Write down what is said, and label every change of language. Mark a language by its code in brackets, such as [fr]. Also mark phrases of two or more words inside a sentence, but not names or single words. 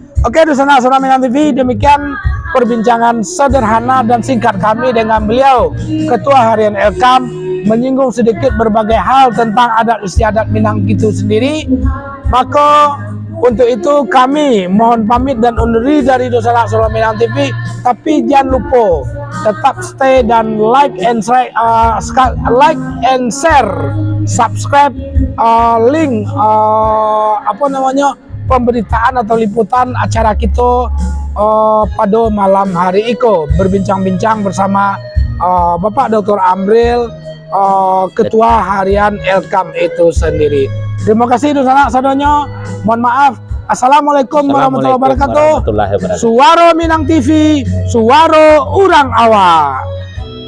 [id] Oke, di sana Suara Minang TV, demikian perbincangan sederhana dan singkat kami dengan beliau Ketua Harian Elkam, menyinggung sedikit berbagai hal tentang adat istiadat Minang itu sendiri. Maka untuk itu kami mohon pamit dan undur diri dari Dosana Suara Minang TV. Tapi jangan lupa tetap stay dan [en] like and share, [id] subscribe link pemberitaan atau liputan acara kita pada malam hari iko berbincang-bincang bersama Bapak Dr. Amril, Ketua Harian Elkam itu sendiri. Terima kasih Dusana Sadonyo. Mohon maaf. [ar] السلام عليكم ورحمة الله وبركاته. Suaro Minang TV, Suaro Urang Awak.